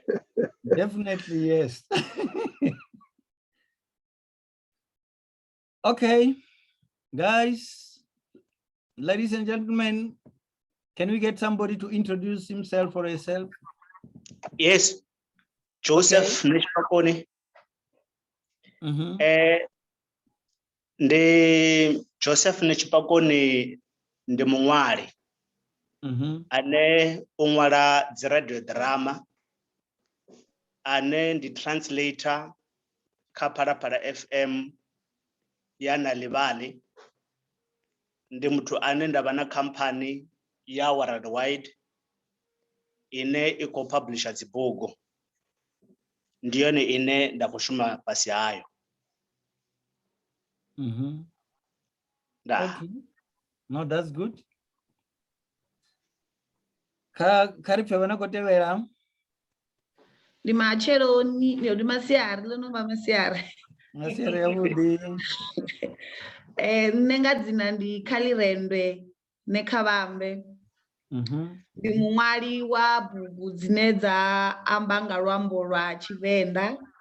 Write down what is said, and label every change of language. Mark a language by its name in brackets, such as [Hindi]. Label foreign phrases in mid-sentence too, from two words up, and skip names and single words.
[English] Definitely, yes. Okay, guys, ladies and gentlemen, can we get somebody to introduce himself or herself? Yes, Joseph Netshipakoni. [Venda] Ndi Joseph Netshipakoni ndi muṅwali ane u ṅwala dzi [English] radio drama, [Venda] ane ndi translator kha Phalaphala FM ya Nalivali. Ndi muthu ane ndavha na company ya worldwide ine i khou publisha dzibugu, ndi yone ine nda khou shuma fhasi hayo. [English] Okay. No, that's good. [Venda] Kharipfe vana kotevera. Ndi macheloni, ndi masiari lono ba masiari. Masiari yavudi. Nne nga dzina ndi Khalirendwe Nekhavhambe. Ndi muṅwali wa bugu dzine dza amba nga luambo lwa Tshivenda.